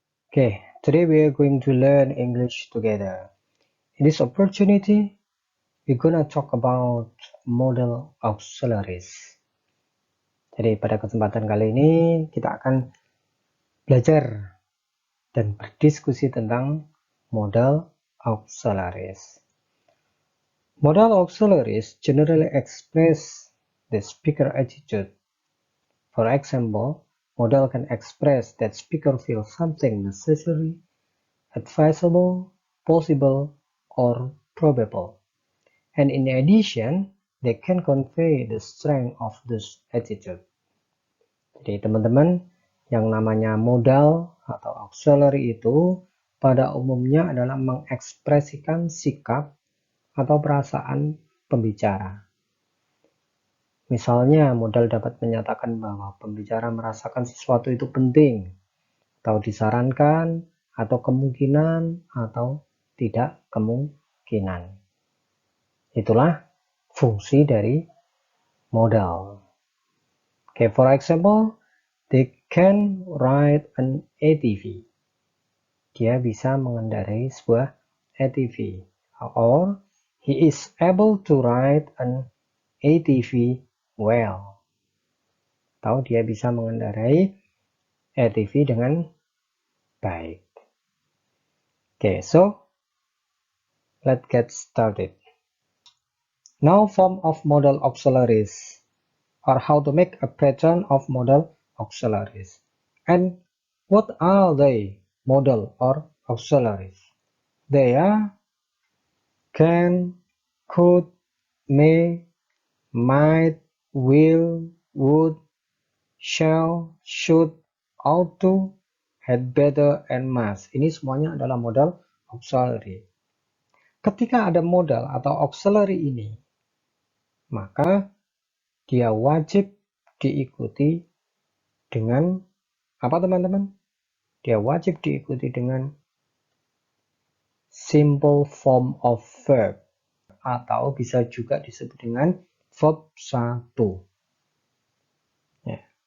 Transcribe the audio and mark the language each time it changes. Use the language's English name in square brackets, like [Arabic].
[English] Okay, today we are going to learn English together. In this opportunity, we're gonna talk about modal auxiliaries. [Indonesian] Jadi pada kesempatan kali ini kita akan belajar dan berdiskusi tentang modal auxiliaries. [English] Modal auxiliaries generally express the speaker attitude. For example, modal can express that speaker feels something necessary, advisable, possible, or probable. And in addition, they can convey the strength of this attitude. [Indonesian] Jadi teman-teman, yang namanya modal atau auxiliary itu pada umumnya adalah mengekspresikan sikap atau perasaan pembicara. Misalnya, modal dapat menyatakan bahwa pembicara merasakan sesuatu itu penting, atau disarankan, atau kemungkinan, atau tidak kemungkinan. Itulah fungsi dari modal. [English] Okay, for example, they can ride an ATV. [Indonesian] Dia bisa mengendarai sebuah ATV. [English] Or, he is able to ride an ATV well. [Indonesian] Atau dia bisa mengendarai ATV dengan baik. [English] Okay, so let's get started. Now, form of modal auxiliaries, or how to make a pattern of modal auxiliaries. And what are they, modal or auxiliaries? They are can, could, may, might, will, would, shall, should, ought to, had better, and must. [Indonesian] Ini semuanya adalah modal auxiliary. Ketika ada modal atau auxiliary ini, maka dia wajib diikuti dengan apa teman-teman? Dia wajib diikuti dengan [English] simple form of verb, [Indonesian] atau bisa juga disebut dengan verb 1. Ya.